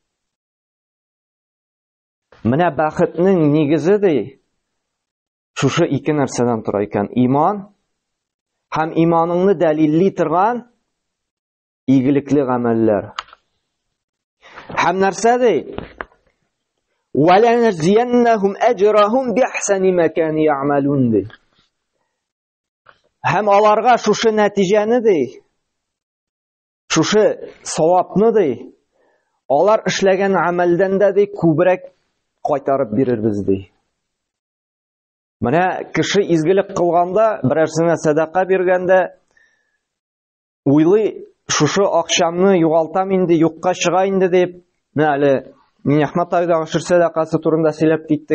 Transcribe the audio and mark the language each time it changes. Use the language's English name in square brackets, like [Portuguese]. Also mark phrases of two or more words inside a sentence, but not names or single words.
[Tatar] Менә бәхетнең нигезе ди, шушы ике нәрсәдән тора икән. Иман һәм иманыңны дәлилли торган игелекле гамәлләр. Һәм нәрсә ди? [Arabic] وَلَنَجْزِيَنَّهُمْ أَجْرَهُمْ بِأَحْسَنِ مَا كَانُوا يَعْمَلُونَ ди. [Tatar] Һәм аларга шушы нәтиҗәне ди, шушы савапны ди, алар эшләгән амәлдән дә ди күбрәк кайтарып бирербез ди. Менә кеше изгелек кылганда, берәрсенә садака биргәндә, уйлый, шушы акчамны югалтам инде, юкка чыга инде дип, менә әле мин Әхмәт айдагы шир садакасы турында сөйләп китте.